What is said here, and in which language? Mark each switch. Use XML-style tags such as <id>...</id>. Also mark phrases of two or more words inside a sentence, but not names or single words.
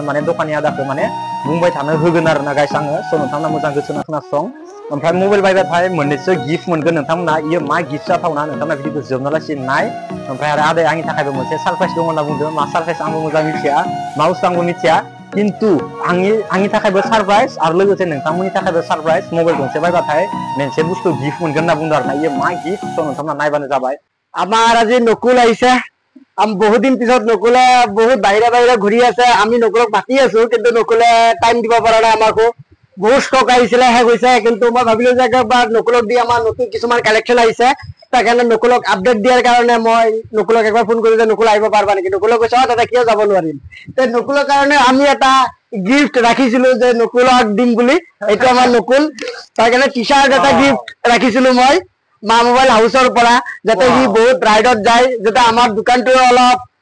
<brx>माने दखाननि आदाखौ माने बुंबाय थानो होगोन आरो ना गाइस आङो स नोंथांमोना मोजां गोसो होना खोनासं ओमफ्राय मबाइल बायबाथाय मोननैसो गिफ्ट मोनगोन नोंथांमोना इयो मा गिफ्ट जाथावना नोंथांमोना भिडिअखौ जोबनालासिम नाय ओमफ्राय आरो आदाया आंनि थाखायबो मोनसे सारप्राइज दङ होनना बुंदों मा सारप्राइज आंबो मोजां मिथिया मा बुस्थु आंबो मिथिया किन्तु आंनि थाखायबो सारप्राइज आरो लोगोसे नोंथांमोननि थाखायबो सारप्राइज मबाइल गंसे बायबाथाय मोनसे बुस्थु गिफ्ट मोनगोन होनना बुंदों आरो ना इयो मा गिफ्ट स नोंथांमोना नायबानो जाबाय</brx> <as>আমাৰ আজি নকুল আহিছে বহুত দিন পিছত নকুলে বহুত বাহিৰে ঘূৰি আছে আমি নকুলক মাতি আছো কিন্তু নকুলে টাইম দিব পৰা নাই আমাকো বহুত ষ্টক আহিছিলে শেষ হৈছে কিন্তু মই ভাবিলো যে একবাৰ নকুলক দি আমাৰ নতুন কিছুমান কালেকশ্যন আহিছে তাৰ কাৰণে নকুলক আপডেট দিয়াৰ কাৰণে মই নকুলক একবাৰ ফোন কৰিলো যে নকুল আহিব পাৰিবা নেকি নকুলক কৈছে দাদা কিয় যাব নোৱাৰিম তে নকুলৰ কাৰণে আমি এটা গিফট ৰাখিছিলো যে নকুলক দিম বুলি এইটো আমাৰ নকুল তাৰ কাৰণে টি-শাৰ্ট এটা গিফট ৰাখিছিলো মই মা মোবাইল হাউসৰ পৰা যাতে হি বহুত ৰাইডত যায় যাতে আমাৰ দোকানটো অলপ</as>